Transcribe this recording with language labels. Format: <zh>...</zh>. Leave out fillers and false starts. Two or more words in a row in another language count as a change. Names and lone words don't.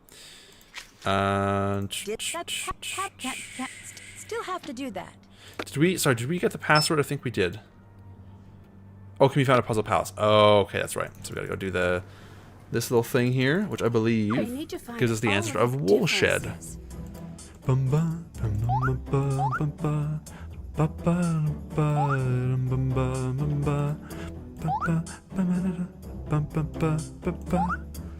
<en>Still have to do that. Did we get the password? I think we did. Oh, can we find a puzzle palace? Oh, okay, that's right. So we gotta go do this little thing here, which I believe I need to find gives us the all answer of of the Woolshed. differences. Bum, ba, bum, bum, bum, bum, ba, ba, ba, ba, bum, ba, bum, ba, ba, ba, ba, ba, ba, ba, ba, ba, ba.</en>